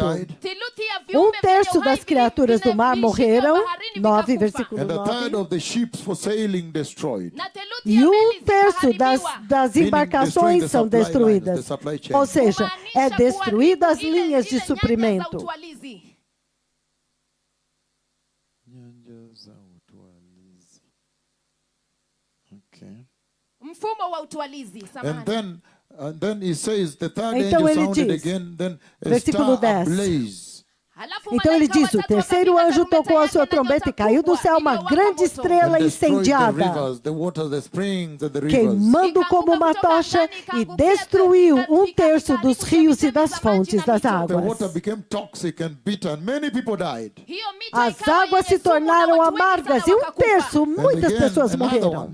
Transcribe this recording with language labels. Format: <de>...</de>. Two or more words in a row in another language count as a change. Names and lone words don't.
<pt>1/3 das criaturas do mar morreram. 9, versículo 9. E 1/3 das embarcações são destruídas. Ou seja, é destruída as linhas de suprimento.</pt> <sw>Mfumo wa utwalizi.</sw> <en>And then he says, the third angel sounded again, then a star ablaze.</en> <pt>Então ele diz, o terceiro anjo tocou a sua trombeta e caiu do céu uma grande estrela incendiada, queimando como uma tocha e destruiu 1/3 dos rios e das fontes das águas. As águas se tornaram amargas e 1/3, muitas pessoas morreram.</pt>